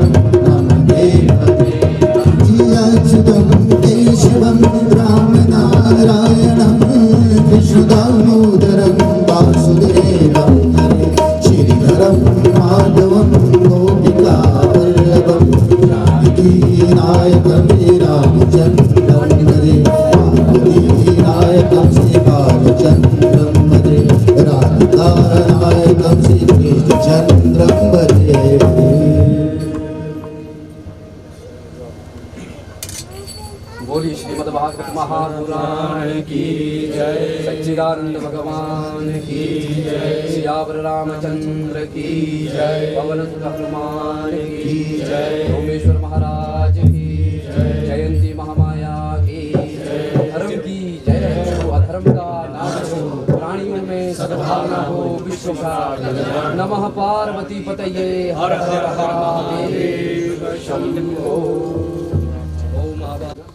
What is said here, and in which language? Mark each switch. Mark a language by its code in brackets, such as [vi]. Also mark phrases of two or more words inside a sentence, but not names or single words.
[sa] मम देव अच्युतं केशवं रामनारायणं कृष्णदामोदरं वासुदेवं हरे श्रीधरं माधवं गोपिकावल्लभं जानकीनायकं रामचन्द्रं हरे माधवीनायकं श्रीबालचन्द्रं हरे राधिकानायकं श्रीकृष्णचन्द्रं हरे [hi] बोली श्रीमद् भागवत महापुराण की जय, सच्चिदानंद भगवान की जय, सियावर रामचंद्र की जय, पवन सुत हनुमान की जय, सोमेश्वर महाराज की जय, जयंती महामाया की जय, धर्म की जय हो, अधर्म का नाश हो, प्राणियों में सद्भावना हो, विश्व का [sa] नमः पार्वती पतये [hi] हर हर महादेव शंभो। ओम आबा